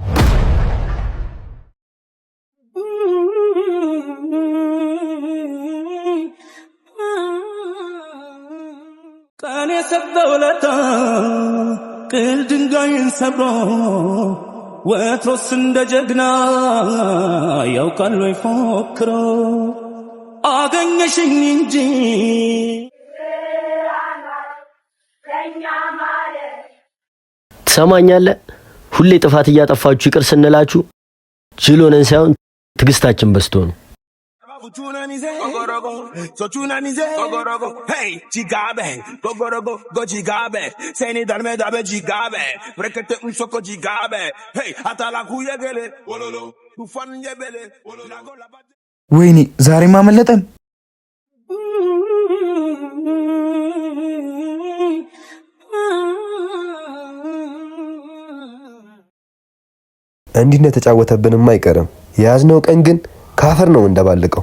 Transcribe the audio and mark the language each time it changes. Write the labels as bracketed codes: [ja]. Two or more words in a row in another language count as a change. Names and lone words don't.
[am] ቀን የሰጠው ለታ ቅል ድንጋይን ሰብሮ ወትሮስ እንደ ጀግና ያውቃል ወይ ፎክሮ አገኘሽኝ እንጂ ትሰማኛለህ? ሁሌ ጥፋት እያጠፋችሁ ይቅር ስንላችሁ ጅል ሆነን ሳይሆን ትዕግስታችን በዝቶ ነው። So tunanize gogorogo hey jigabe gogorogo go jigabe seni dalme dabe jigabe brekete unsoko jigabe hey atala kuyegele wololo tufan yebele wololo ወይኔ ዛሬ ማመለጠን። እንዲህ እንደተጫወተብንም አይቀርም። የያዝነው ቀን ግን ካፈር ነው እንደባልቀው።